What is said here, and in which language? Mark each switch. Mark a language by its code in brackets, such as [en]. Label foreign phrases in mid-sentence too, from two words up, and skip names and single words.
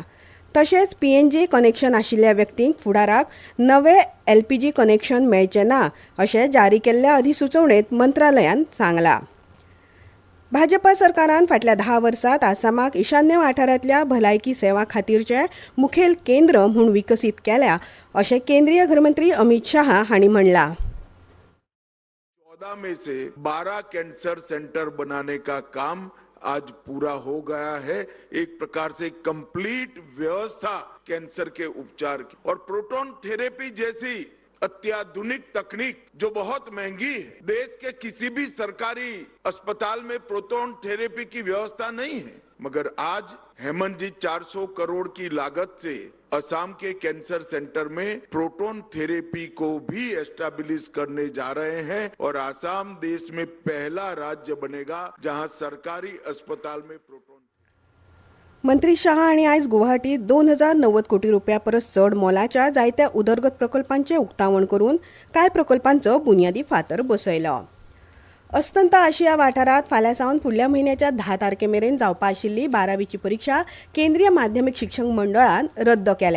[kok] तशेंच [en] PNG connection [kok] आशिल्ल्या व्यक्तींक फुडाराक नवें [en] LPG connection [kok] मेळचें ना अशें जारी केल्ल्या अधिसुचोवणेंत मंत्रालयान सांगलां. भाजपा सरकारान फाटल्या 10 वर्सांत आसामाक ईशान्य वाठारांतल्या भलायकी सेवा खातीरचें मुखेल केंद्र म्हूण विकसीत केल्या अशें केंद्रीय गृहमंत्री अमित शाह हांणी म्हणलां. [hi] 14 में से 12 [en] cancer center [hi] बनाने का काम आज पूरा हो गया है. एक प्रकार से कंप्लीट व्यवस्था कैंसर के उपचार की और [en] proton therapy [hi] जैसी अत्याधुनिक तकनीक जो बहुत महंगी है. देश के किसी भी सरकारी अस्पताल में [en] proton therapy [hi] की व्यवस्था नहीं है, मगर आज हेमंत जी 400 करोड़ की लागत से असम के [en] cancer center [hi] में [en] proton therapy [hi] को भी एस्टैब्लिश करने जा रहे हैं और असम देश में पहला राज्य बनेगा जहां सरकारी अस्पताल में प्रोटॉन. [kok] मंत्री शाह हांणी आयज गुवाहाटीत 2,090 कोटी रुपया परस चड मोलाच्या जायत्या उदरगत प्रकल्पांचें उक्तावण करून कांय प्रकल्पांचो बुन्यादी फातर बसयलो. अस्तंत आशिया वाठारांत फाल्यां सावन फुडल्या म्हयन्याच्या 10 तारखेमेरेन जावपा आशिल्ली 12वीची परीक्षा केंद्रीय माध्यमीक शिक्षण मंडळान रद्द केल्या.